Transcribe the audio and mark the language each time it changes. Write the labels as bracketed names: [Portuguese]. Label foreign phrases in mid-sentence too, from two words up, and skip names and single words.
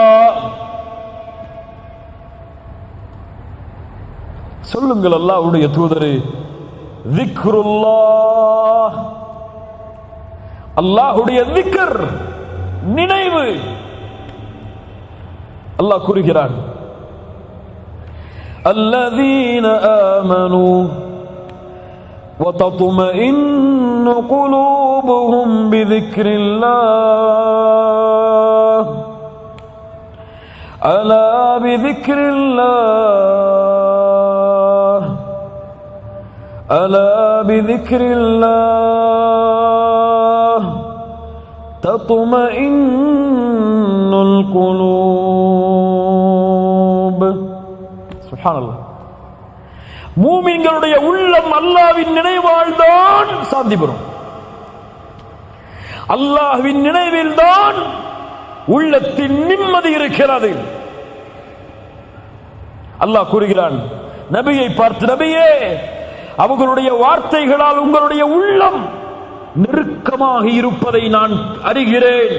[Tamil] சொல்லுங்கள் அல்லாஹ்வுடைய தூதரே, திக்ருல்லாஹ், அல்லாஹ்வுடைய திக்ர், நினைவு. அல்லாஹ் கூறுகிறான், [Arabic] الذين آمنوا وتطمئن قلوبهم بذكر الله ألا بذكر الله ألا بذكر الله تطمئن القلوب. [Tamil] சுப்ஹானல்லாஹ். மூமின்களுடைய உள்ளம் அல்லாஹ்வின் நினைவால் தான் சாந்தி பெறும். அல்லாஹ்வின் நினைவில் தான் உள்ளத்தின் நிம்மதி இருக்கிறது. அல்லாஹ் கூறுகிறான், நபியை பார்த்து, நபியே, அவர்களுடைய வார்த்தைகளால் உங்களுடைய உள்ளம் நெருக்கமாக இருப்பதை நான் அறிகிறேன்.